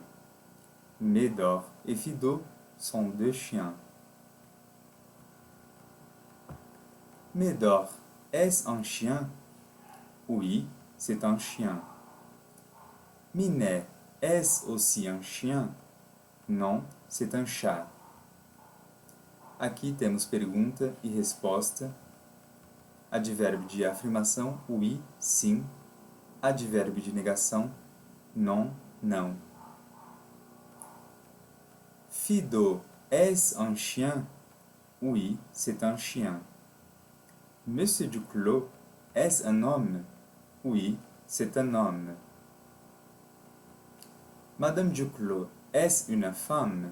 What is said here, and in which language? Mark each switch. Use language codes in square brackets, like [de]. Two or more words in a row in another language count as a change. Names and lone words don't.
[fr] Médor et Fido sont deux chiens. Médor, est-ce un chien? Oui, c'est un chien. Minet, est-ce aussi un chien? Non, c'est un chat. [pt] Aqui temos pergunta e resposta, advérbio de afirmação, oui, sim, advérbio de negação, non, não. [fr] Fido, est-ce un chien? Oui, c'est un chien. Monsieur Duclos, est-ce un homme? Oui, c'est un homme. Madame Duclos, est-ce une femme?